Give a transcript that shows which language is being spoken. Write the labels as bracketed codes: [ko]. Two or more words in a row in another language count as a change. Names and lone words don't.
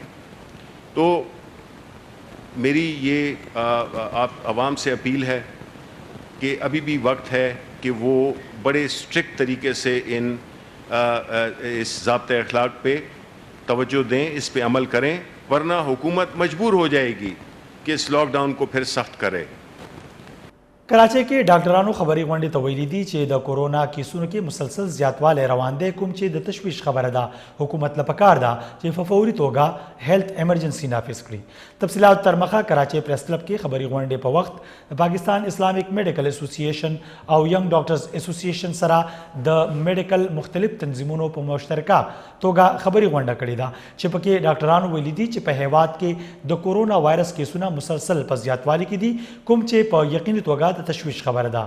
[ur] تو میری یہ آپ عوام سے اپیل ہے کہ ابھی بھی وقت ہے کہ وہ بڑے سٹرکٹ طریقے سے اس ضابطہ اخلاق پہ توجہ دیں، اس پہ عمل کریں، ورنہ حکومت مجبور ہو جائے گی کہ اس لاک ڈاؤن کو پھر سخت کرے. [ps] कराची کې ډاکټرانو خبري غونډې ته ویلي دي چې د کورونا کیسونو کې مسلسل زیاتوالی روان دی، کوم چې د تشویش خبره ده. حکومت له پکار ده چې په فوري توګه هیلث ایمرجنسي نافذ کړي. تفصیلات تر مخه کراچي پریس کلب کې خبري غونډې په وخت د پاکستان اسلامیک میډیکل اسوسییشن او ینګ ډاکټرز اسوسییشن سره د میډیکل مختلف تنظیمونو په مشترکه توګه خبري غونډه کړې ده چې پکې ډاکټرانو ویلي دي چې په هیواد کې د کورونا وایرس کیسونه مسلسل په زیاتوالي کې دي، کوم چې په یقیني توګه د تشویش خبره ده.